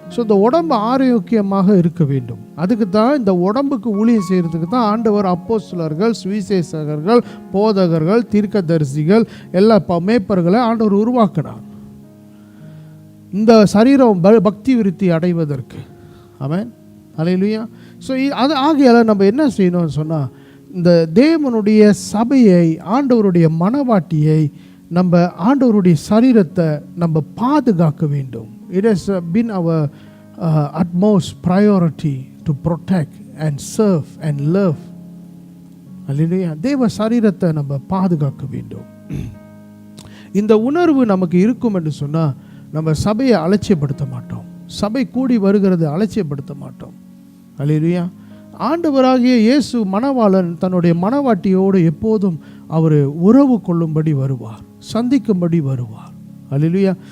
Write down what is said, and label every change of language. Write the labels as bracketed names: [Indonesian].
[Tamil] So இந்த உடம்பு ஆரோக்கியமாக இருக்க வேண்டும். அதுக்கு தான் இந்த உடம்புக்கு ஊழியம் செய்கிறதுக்கு தான் ஆண்டவர் அப்போஸ்தலர்கள், சுவிசேஷகர்கள், போதகர்கள், தீர்க்கதரிசிகள், எல்லா மேய்ப்பர்களை ஆண்டவர் உருவாக்கினார், இந்த சரீரம் பக்தி விருத்தி அடைவதற்கு. ஆமென். அல்லேலூயா. ஸோ அது ஆகையால் நம்ம என்ன செய்யணும்னு சொன்னால், இந்த தேவனுடைய சபையை, ஆண்டவருடைய மனவாட்டியை, நம்ம ஆண்டவருடைய சரீரத்தை நம்ம பாதுகாக்க வேண்டும். [English] It has been our utmost priority to protect and serve and love. [Tamil] அல்லேலூயா. தேவ சரீரத்தை நம்ம பாதுகாக்க வேண்டும். இந்த உணர்வு நமக்கு இருக்கும் என்று சொன்னால் நம்ம சபையை அலட்சியப்படுத்த மாட்டோம், சபை கூடி வருகிறது அலட்சியப்படுத்த மாட்டோம். அல்லேலூயா. ஆண்டவராகிய இயேசு மணவாளன் தன்னுடைய மணவாட்டியோடு எப்போதும் அவர் உறவு கொள்ளும்படி வருவார், சந்திக்கும்படி வருவார். அல்லேலூயா.